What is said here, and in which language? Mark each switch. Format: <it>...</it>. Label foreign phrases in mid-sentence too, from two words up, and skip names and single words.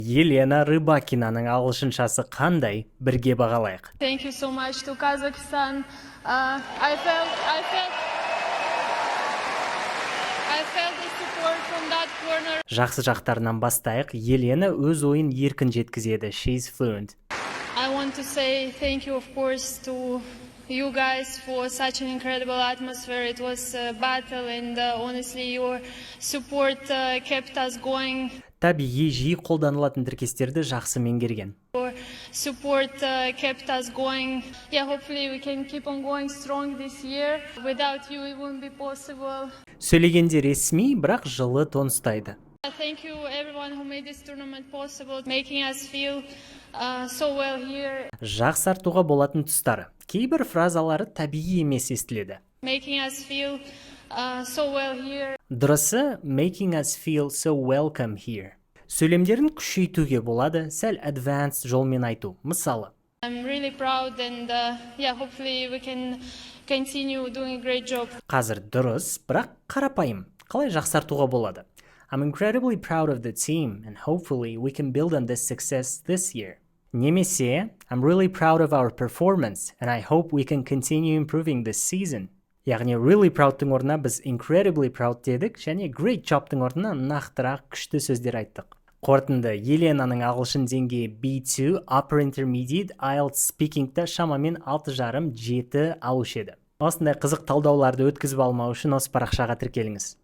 <kk>Елена Рыбакинаның ағылшыншасы қандай? Бірге бағалайық.</kk> <en>Thank you so much to Kazakhstan. I felt the support from that corner.</en> <kk>Жақсы жақтарынан бастайық. Елена өз ойын еркін жеткізеді.</kk> <en>She's fluent. I want to say thank you, of course, to you guys for such an incredible atmosphere. It was a battle, and honestly, your support kept us going.</en> <kk>Табиғи жиі қолданылатын тіркестерді жақсы меңгерген.</kk> <en>Your support kept us going. Yeah, hopefully we can keep on going strong this year. Without you, it wouldn't be possible.</en> <kk>Сөйлегенде ресми, бірақ жылы тон ұстайды.</kk> <en>Thank you everyone who made this tournament possible, making us feel so well here.</en> <kk>Жақсартуға болатын тұстары. Кейбір фразалары табиғи емес естіледі.</kk> <en>Making us feel so well here. Дұрысы, making us feel so welcome here.</en> <kk>Сөйлемдерін күшейтуге болады, сәл advanced жолмен айту. Мысалы,</kk> <en>I'm really proud, and yeah, hopefully we can continue doing a great job.</en> <kk>қазір дұрыс, бірақ қарапайым. Қалай жақсартуға болады?</kk> <en>I'm incredibly proud of the team, and hopefully we can build on this success this year. Немесе, I'm really proud of our performance, and I hope we can continue improving this season.</en> <kk>Яғни</kk> <en>really proud'тың</en> <kk>орнына біз</kk> <en>incredibly proud</en> <kk>дедік, және</kk> <en>great job'тың</en> <kk>орнына нақтырақ күшті сөздер айттық. Қорытынды, Еленаның ағылшын деңгейі B2,</kk> <en>Upper Intermediate,</en> <kk>IELTS Speaking'та шамамен 6,5-7 алушы еді. Осындай қызық талдауларды өткізіп алмау үшін осы парақшаға тіркеліңіз.</kk>